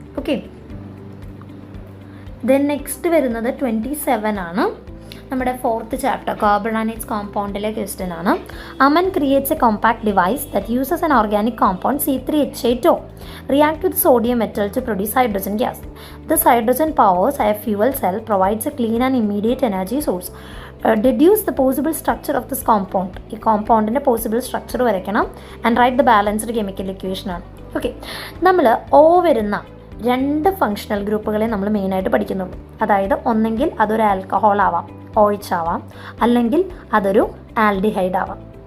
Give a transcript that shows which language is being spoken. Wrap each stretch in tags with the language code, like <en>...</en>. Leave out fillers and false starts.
<ml>Okay, then next വരുന്നത് 27 ആണ്. നമ്മുടെ 4th chapter carbon and it's കോമ്പൗണ്ടിലെ question ആണ്.</ml> <en>Aman creates a compact device that uses an organic compound C3H8O react with sodium metal to produce hydrogen gas. This hydrogen powers a fuel cell, provides a clean and immediate energy source. Deduce the possible structure of this compound.</en> <ml>ഈ കോമ്പൗണ്ടിൻ്റെ possible structure വരയ്ക്കണം and</ml> <en>write the balanced chemical equation</en> <ml>ആണ്. Okay, നമ്മൾ വരുന്ന 2 functional ഗ്രൂപ്പുകളെ നമ്മൾ മെയിനായിട്ട് പഠിക്കുന്നുള്ളൂ. അതായത് ഒന്നെങ്കിൽ അതൊരു ആൽക്കഹോൾ ആവാം, OH ആവാം, അല്ലെങ്കിൽ അതൊരു ആൽഡിഹൈഡ് ആവാം.</ml>